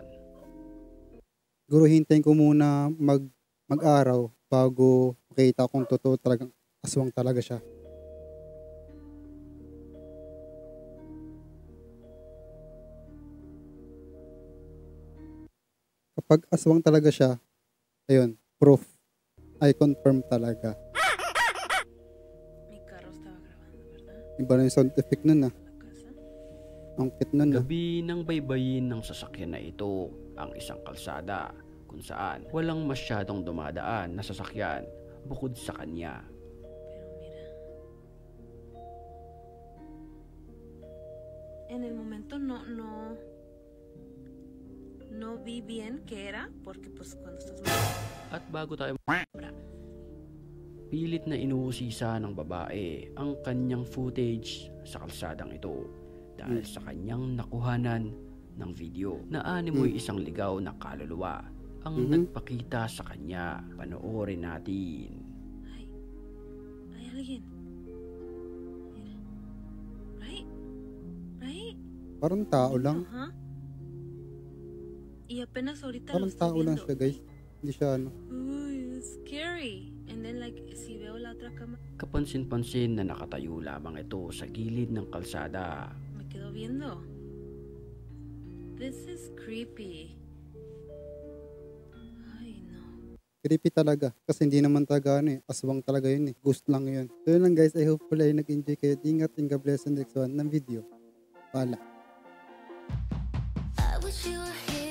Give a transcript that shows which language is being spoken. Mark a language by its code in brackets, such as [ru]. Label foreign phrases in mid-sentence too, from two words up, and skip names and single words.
[tl] Siguro hintayin ko muna mag-araw bago makita kung totoo talagang aswang talaga siya. Kapag aswang talaga siya, ayun, proof. [en] I confirm talaga. [es] Mi carro estaba grabando, ¿verdad? [tl] Iba na yung sound effect nun ah. [es] La casa. [tl] Ang cute nun ah. Gabi nang baybayin ng sasakyan na ito ang isang kalsada kung saan walang masyadong dumadaan na sasakyan bukod sa kanya. [es] Pero mira. En el momento no vi bien qué era, porque pues cuando estás [tl] At bago tayo pilit na inuusisa ng babae ang kanyang footage sa kalsadang ito dahil sa kanyang nakuhanan ng video na animoy isang ligaw na kaluluwa ang nagpakita sa kanya. Panoorin natin. [es] hay alguien. Mira. [en] Right? Right? [tl] Parang tao lang. [es] Ajá. Y apenas ahorita [tl] Parang [es] lo estoy [tl] tao lang [es] viendo. [tl] siya guys. Hindi siya ano. Uy, [en] it's scary. And then like, [es] si veo la otra cama, [tl] Kapansin-pansin na nakatayo lamang ito sa gilid ng kalsada. [es] me quedo viendo. [en] This is creepy. [es] Ay, no. [tl] Creepy talaga. Kasi hindi naman talaga ano eh. Aswang talaga yun eh. Ghost lang yun. So yun lang guys. [en] I hope [tl] pala ay nag-enjoy kayo. [en] Ingat and God bless in the next one ng video. Pala. I wish you were